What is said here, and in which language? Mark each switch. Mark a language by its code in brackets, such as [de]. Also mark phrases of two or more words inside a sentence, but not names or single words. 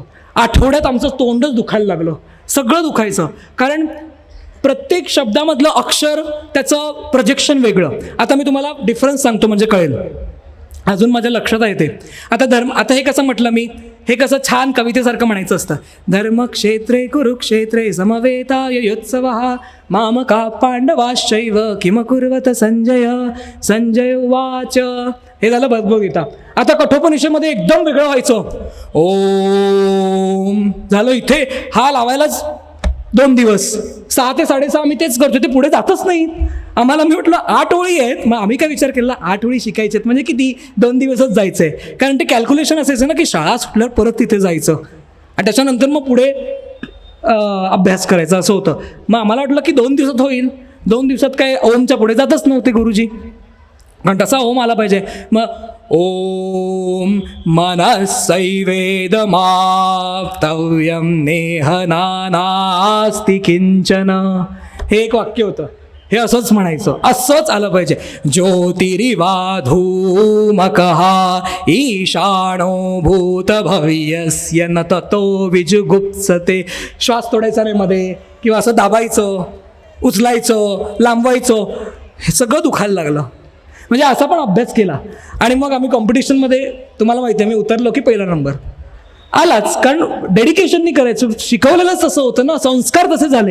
[mr] आठवड्यात आमचं तोंडच दुखायला लागलं, सगळं दुखायचं, कारण प्रत्येक शब्दामधलं अक्षर त्याचं प्रोजेक्शन वेगळं. आता मी तुम्हाला डिफरन्स सांगतो म्हणजे कळेल, अजून माझ्या लक्षात आहे ते. आता हे कसं म्हटलं मी, हे कसं छान कवितेसारखं म्हणायचं असतं. [sa] धर्मक्षेत्रे कुरुक्षेत्रे समवेतायुत्सवः मामका पांडवाश्चैव किम कुर्वत संजय उवाच. [mr] हे झालं भगवद्गीता. आता कठोपनिषदमध्ये एकदम वेगळं व्हायचं. ओम झालं, इथे हा लावायलाच 2 दिवस, 6 ते 6:30 आम्ही तेच करतो, ते पुढे जातच नाही आम्हाला. मी म्हटलं 8 ओळी आहेत, मग आम्ही काय विचार केला 8 ओळी शिकायचे आहेत म्हणजे किती, 2 दिवसच जायचं आहे. कारण ते कॅल्क्युलेशन असायचं ना की शाळा सुटल्यावर परत तिथे जायचं आणि त्याच्यानंतर मग पुढे अभ्यास करायचा, असं होतं. मग आम्हाला वाटलं की 2 दिवसात होईल. 2 दिवसात काय ओमच्या पुढे जातच नव्हते गुरुजी, कारण तसा ओम आला पाहिजे. [sa] मग ओम मनसैवेदमाप्तव्यं नेह नास्ति किंचन, [mr] हे एक वाक्य होतं. हे असंच म्हणायचं, असंच आलं पाहिजे. [sa] ज्योतिरिवाधूमकः ईशानो भूतभव्यस्य न ततो विजुगुप्सते. [mr] श्वास तोडायचा नाही मध्ये, किंवा असं दाबायचं, उचलायचं, लांबवायचं, हे सगळं दुखायला लागलं. म्हणजे असा पण अभ्यास केला. आणि मग आम्ही कॉम्पिटिशनमध्ये, तुम्हाला माहिती आहे, मी उतरलो की पहिला नंबर आलाच, कारण डेडिकेशननी करायचं, शिकवलेलंच तसं होतं ना, संस्कार तसे झाले.